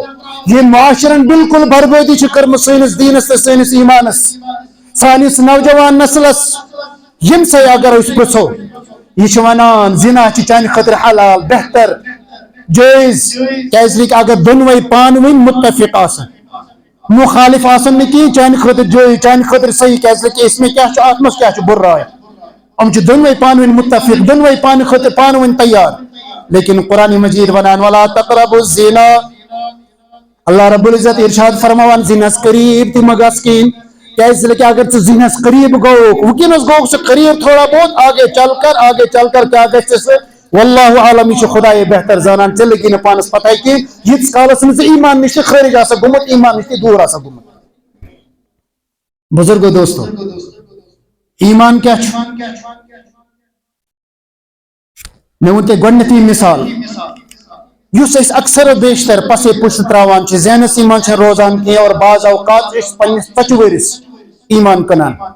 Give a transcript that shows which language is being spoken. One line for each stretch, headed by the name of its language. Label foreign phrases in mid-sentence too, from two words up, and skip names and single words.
Kashmiri: ییٚمۍ معاشرن بالکل بربٲدی چھِ کٔرمٕژ سٲنِس دیٖنس تہٕ سٲنِس ایٖمانس سٲنِس نوجوان نسلس ییٚمسٕے اگر أسۍ پرٛژھو یہِ چھِ وَنان زِنا چھِ چانہِ خٲطرٕ حلال بہتر جٲیز کیٛازِ اگر دۄنوَے پانہٕ ؤنۍ مُتفِق آسان مُخالف آسان نہٕ کینٛہہ چانہِ خٲطرٕ جٲیز چانہِ خٲطرٕ صحیح کیٛازِ
Urdu: اِس میں
Kashmiri: کیٛاہ چھُ اَتھ منٛز کیٛاہ چھُ بُرٕ راے یِم چھِ دۄنوَے پانہٕ ؤنۍ مُتفِق دۄنوَے پانہٕ خٲطرٕ پانہٕ ؤنۍ تیار لیکن قرآنِ مجیٖد وَنان
Arabic: وَلا تقربوا الزِنا اللہ رب العزت
Kashmiri: ارشاد فرماوان زِنَس قریٖب تہِ مہ گژھ کِہیٖنۍ کیٛازِ اگر ژٕ زِنَس قریٖب گوٚوُکھ وٕنکٮ۪نَس گوٚو سُہ قریٖب
Urdu: تھوڑا بہت آگے چل کر
Kashmiri: کیٛاہ گژھِ ژٕ
Arabic: واللہ عالم
Kashmiri: یہِ چھُ خۄدایے بہتر زانان ژےٚ لٔگی نہٕ پانَس پتہ کینٛہہ ییٖتِس کالس نہٕ ژٕ ایٖمان نِش تہِ خٲرج آسکھ گوٚمُت ایٖمان نِش تہِ دوٗر آسکھ گوٚمُت بُزرگو دوستو ایٖمان کیٛاہ چھُ مےٚ ووٚن تۄہہِ گۄڈنٮ۪تھٕے مِثال یُس أسۍ اکثر و بیشتر پسے پُشت تراوان چھِ ذہنسٕے منٛز چھِ روزان کینٛہہ اور بعض اوقات چھِ أسۍ پننِس ژۄچہِ ؤرِس ایٖمان کٕنان